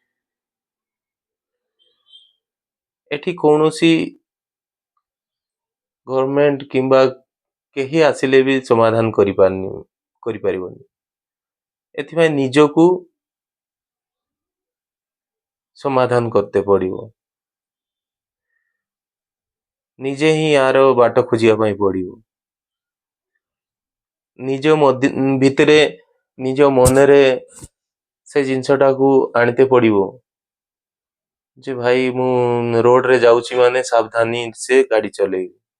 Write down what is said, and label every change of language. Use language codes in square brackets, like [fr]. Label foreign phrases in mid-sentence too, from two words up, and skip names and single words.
[or] ଏଠି କୌଣସି ଗଭର୍ଣ୍ଣମେଣ୍ଟ କିମ୍ବା କେହି ଆସିଲେ ବି ସମାଧାନ କରି ପାରିବନି। ଏଥିପାଇଁ ନିଜକୁ ସମାଧାନ করতে ପଡିବ। ନିଜେ ହିଁ ୟାର ବାଟ ଖୋଜିବା ପାଇଁ ପଡିବ। ନିଜ ଭିତରେ ନିଜ ମନରେ ସେ ଜିନିଷଟାକୁ ଆଣିତେ ପଡିବ ଯେ ଭାଇ ମୁଁ ରୋଡରେ ଯାଉଛି ମାନେ ସାବଧାନୀ ସେ ଗାଡି ଚଲେଇବି।